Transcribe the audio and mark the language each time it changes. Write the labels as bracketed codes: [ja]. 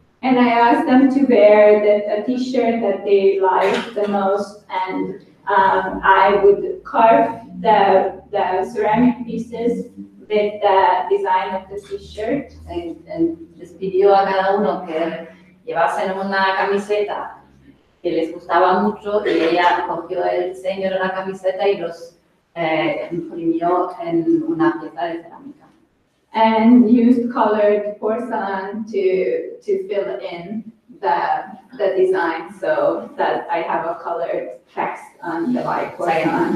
[en] And I asked them to wear a t-shirt that they liked the most, and I would carve the ceramic pieces with the design of the t-shirt. [es] Les pidió a cada uno que llevasen una camiseta que les gustaba mucho y ella cogió el diseño de la camiseta y los imprimió en una pieza de cerámica. [en] And used colored porcelain to fill in the design so that I have a colored text on the white porcelain.